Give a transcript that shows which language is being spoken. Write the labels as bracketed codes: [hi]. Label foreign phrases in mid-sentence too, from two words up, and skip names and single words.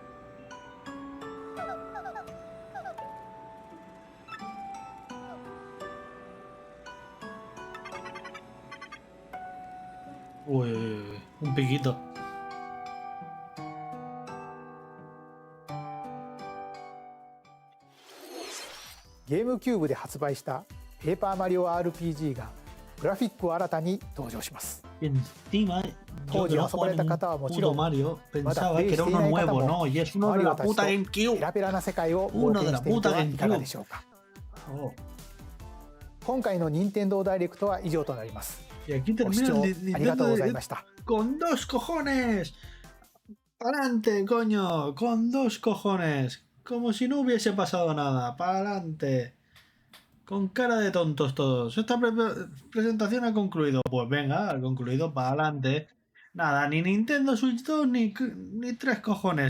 [es] Uy, un piquito. [ja] GameCube で発売したペーパーマリオ RPG がグラフィックを新たに登場します。 [es] Encima, [ja] 当時遊ばれた方はもちろん、 Mario まだ [es] pensaba [ja] プレ [es] que [ja] イし [es] era [ja] てい [es] uno [ja] ない [es] nuevo, [ja] 方も [es] no, y es [ja] マ [es] uno [ja] リ [es] de [ja] オ [es] la [ja] たちと [es] puta [ja] ペ [es] GameCube. [ja] ラペラな世界を冒 [es] Uno de [ja] 険 [es] la [ja] してみて [es] puta [ja] はいかが [es] GameCube. [ja] でしょうか。 Oh. 今回の任天堂ダイレクトは以上となります。 [es] Y aquí [ja] ご視 [es] termina [ja] 聴 [es] el [ja] ありがとう [es] Nintendo [ja] ござい [es] Direct [ja] ました。 [es] con dos cojones. ¡Pa'lante, coño! Con dos cojones. Como si no hubiese pasado nada. ¡Pa'lante! Con cara de tontos todos. Esta presentación ha concluido. Pues venga, ha concluido, pa'lante. Nada, ni Nintendo Switch 2 ni tres cojones.